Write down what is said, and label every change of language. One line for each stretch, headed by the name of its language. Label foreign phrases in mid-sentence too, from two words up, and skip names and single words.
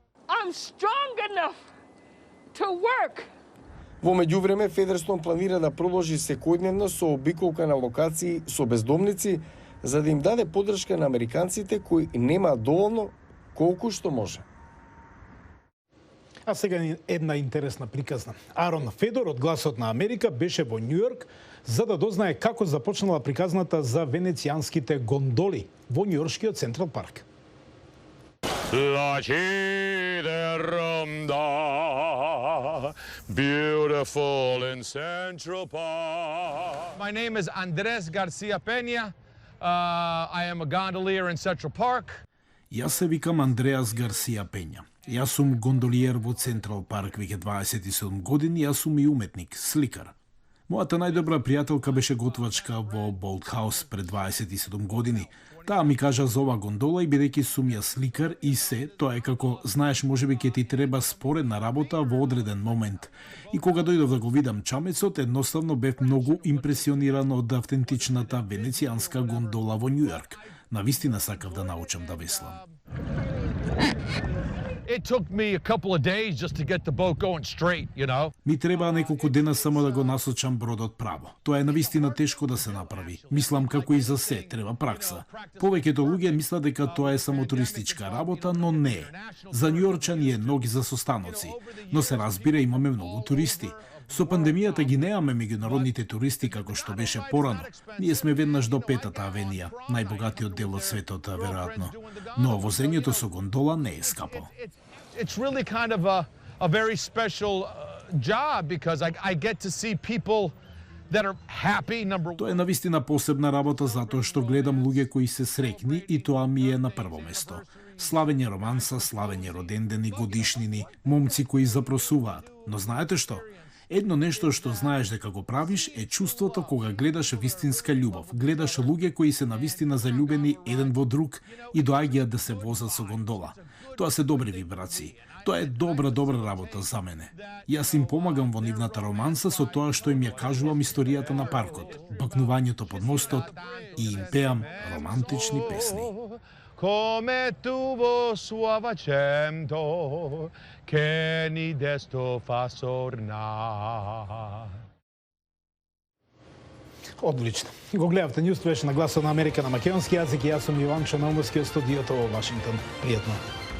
Macedonian: Во меѓувреме, Федерстон планира да продолжи секојдневно со обиколка на локации со бездомници, за да им даде поддршка на американците кои немаат доволно колку што може. А сега една интересна приказна. Арон Федор од Гласот на Америка беше во Њујорк за да дознае како започнала приказната за венецијанските гондоли во њујоршкиот Централ парк.
English: Beautiful in Central Park. My name is Andres Garcia Peña. I am a gondolier in Central Park.
Macedonian: Јас се викам Андреас Гарсија Пења. Јас сум гондолиер во Централ парк веќе 27 години, јас сум и уметник, сликар. Мојата најдобра пријателка беше готвачка во Болтхаус пред 27 години. Таа ми кажа за ова гондола и бидејќи сум ја сликар и се, тоа е како, знаеш, можеби ќе ти треба споредна работа во одреден момент. И кога дојдов да го видам чамецот, едноставно бев многу импресиониран од автентичната венецијанска гондола во Њујорк. Навистина сакав да научам да веслам.
English: It took me a couple of days just to get the boat going straight, you know.
Macedonian: Ми требаа неколку дена само да го насочам бродот право. Тоа е навистина тешко да се направи. Мислам како и за се, треба пракса. Повеќето луѓе мислат дека тоа е само туристичка работа, но не е. За њујорчани е ноги за состаноци, но се разбира имаме многу туристи. Со пандемијата ги немаме меѓународните туристи како што беше порано. Ние сме веднаш до Петата авенија, најбогатиот дел од светот, веројатно. Но возењето со гондола не е скапо.
English: It's really kind of a very special job because I get to see people that are happy, number one.
Macedonian: Тоа е навистина посебна работа затоа што гледам луѓе кои се среќни и тоа ми е на прво место. Славење романса, славење родендени, годишнини, момци кои запросуваат. Но знаете што? Едно нешто што знаеш дека го правиш е чувството кога гледаш вистинска љубов. Гледаш луѓе кои се навистина заљубени еден во друг и доаѓаат да се возат со гондола. Тоа се добри вибрации. Тоа е добра работа за мене. Јас им помагам во нивната романса со тоа што им ја кажувам историјата на паркот, бакнувањето под мостот и им пеам романтични песни.
Italian: Come tuvo suave accento che ni desto fa sornar.
Macedonian: Одлично. Го гледавте Њуз, беше на Гласот на Америка на македонски јазик и јас сум Иван Чономовски од студиото во Вашингтон. Пријатно.